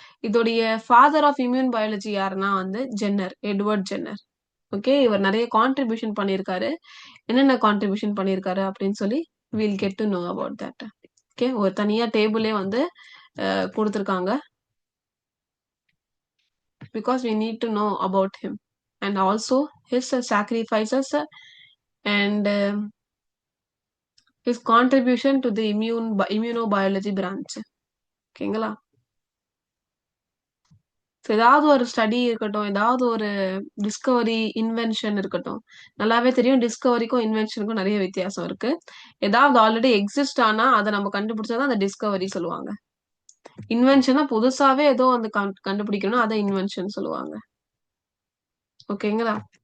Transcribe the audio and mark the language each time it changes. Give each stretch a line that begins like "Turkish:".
Tamil: இதோடைய father of immune biology யாருன்னா வந்து எட்வர்ட் ஜென்னர். ஓகே, இவர் நிறைய கான்ட்ரிபியூஷன் பண்ணியிருக்காரு. என்னென்ன கான்ட்ரிபியூஷன் பண்ணியிருக்காரு அப்படின்னு சொல்லி
English: Will get to know about that.
Tamil: Okay, ஒரு தனியா டேபிளே வந்து கொடுத்துருக்காங்க.
English: Because we need to know about him and also his sacrifices and his contribution to the immunobiology branch.
Tamil: ஓகேங்களா? ஏதாவது ஒரு ஸ்டடி இருக்கட்டும், ஏதாவது ஒரு டிஸ்கவரி இன்வென்ஷன் இருக்கட்டும். நல்லாவே தெரியும் டிஸ்கவரிக்கும் இன்வென்ஷனுக்கும் நிறைய வித்தியாசம் இருக்கு. ஏதாவது ஆல்ரெடி எக்ஸிஸ்ட் ஆனா அதை நம்ம கண்டுபிடிச்சாதான் அந்த டிஸ்கவரி சொல்லுவாங்க. இன்வென்ஷனா புதுசாவே ஏதோ வந்து கண்டுபிடிக்கணும், அதை இன்வென்ஷன் சொல்லுவாங்க. ஓகேங்களா?